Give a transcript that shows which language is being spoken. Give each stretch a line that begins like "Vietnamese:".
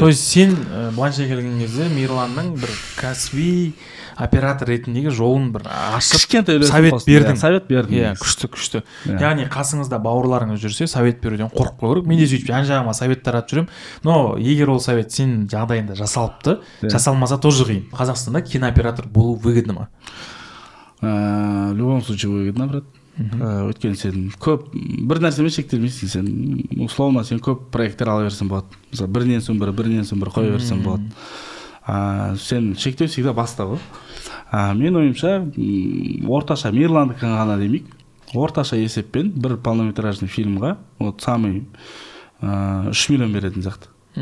Kazakh: То есть сен былайша келген кезде Мирланның бір кәсіби оператор ретіндегі жолын бір ашып совет бердің. Совет бердім. Иә, күшті. Яғни қасыңызда бауырларыңыз жүрсе, совет беруден қорықпау керек. Мен де сөйтіп жан-жағыма совет таратып жүрем. Но егер ол совет сенің жағдайында жасалыпты, жасалмаса тоже қиын. Қазақстанда кинооператор болу выгодно ма?
Russian: В любом случае выгодно, брат.
Kazakh: Өйткені сен көп бір нәрсемен шектелмейсің, сен условно сен көп проекттер ала берсең болады. Мысалы бірінен соң бір қоя берсең болады. Сен шектеу всегда баста ғой. Мен ойымша орташа Мирландікі ғана демейік, орташа есеппен бір полнометражный фильмға вот самый 3 миллион беретін сияқты.